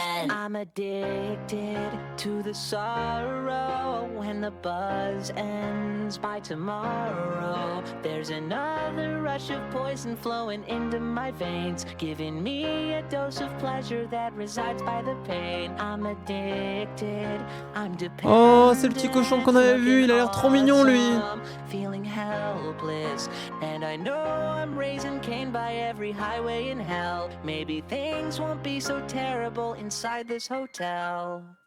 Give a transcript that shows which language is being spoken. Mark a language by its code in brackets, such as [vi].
[en] I'm addicted to the sorrow. When the buzz ends by tomorrow, there's another rush of poison flowing into my veins, giving me a dose of pleasure that resides by the pain. I'm addicted, I'm dependent. [fr] Oh, c'est le petit cochon qu'on avait vu, il a l'air trop mignon lui. [en] Feeling helpless, and I know I'm raising Cain by every highway in hell. Maybe things won't be so terrible inside this hotel.